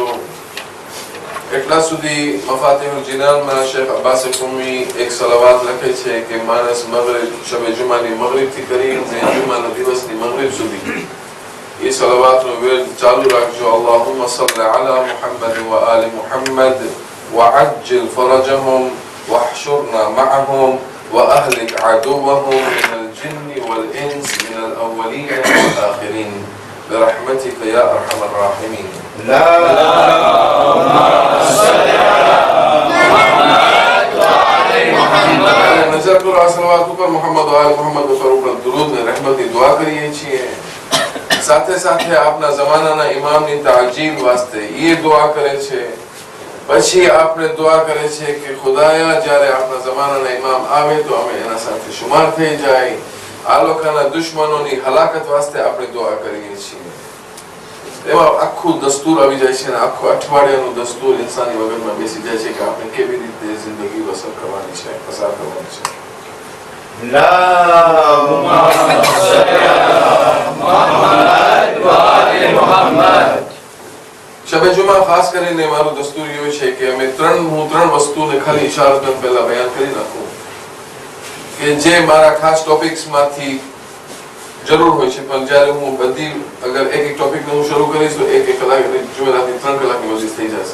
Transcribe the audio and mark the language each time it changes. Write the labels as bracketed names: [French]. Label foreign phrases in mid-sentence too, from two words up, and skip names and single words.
[Gujarati] એટલા સુધી મફાતિહુલ જીનાનમાં શેખ અબ્બાસ કુમી એક સલવાત લખે છે કે માણસ મગરિબ શબે જુમાની મગરિબથી કરીને જુમાના દિવસની મગરિબ સુધી એ સલવાતનો વિર્દ ચાલુ રાખજો. [Arabic] اللهم صل على محمد وآل محمد وعجل فرجهم واحشرنا معهم وأهلك عدوهم من الجن والإنس من الأولين والآخرين برحمتك يا أرحم الراحمين. اللهم صل على محمد وآل محمد. نجات الصلوات پر محمد وآل محمد [Gujarati] પર ઉપર દરૂદ ને રહેમતની દુઆ કરીએ છીએ. સાથે સાથે આપના જમાનાના ઇમામની તાજીલ વાસ્તે એ દુઆ કરે છે. પછી આપણે દુઆ કરે છે કે ખુદાયા જ્યારે આપણા જમાનાના ઇમામ આવે તો અમે એના સાથે શુમાર થઈ જાય. આ લોકોના દુશ્મનોની હલાકત વાસ્તે આપણે દુઆ કરીએ છીએ. એમાં આખું દસ્તુર આવી જાય છે અને આખું અઠવાડિયાનું દસ્તુર ઇન્સાની વગરમાં બેસી જાય છે કે આપણે કેવી રીતે જિંદગી બસર કરવાની છે, પસાર કરવાની છે. [Arabic] اللهم صل على محمد وآل محمد. [Gujarati] શબે જુમા ખાસ કરીને મારું દસ્તુર એવું છે કે અમે હું ત્રણ વસ્તુને ખાલી ઇશારતન પહેલા બયાન કરી નાખું કે જે મારા ખાસ ટોપિક્સમાંથી જરૂર હોય છે. પણ જ્યારે હું બધી અગર એક ટોપિકને હું શરૂ કરીશ તો એક કલાક જુમેરાતની 3 કલાકની મજલિસ થઈ જશે.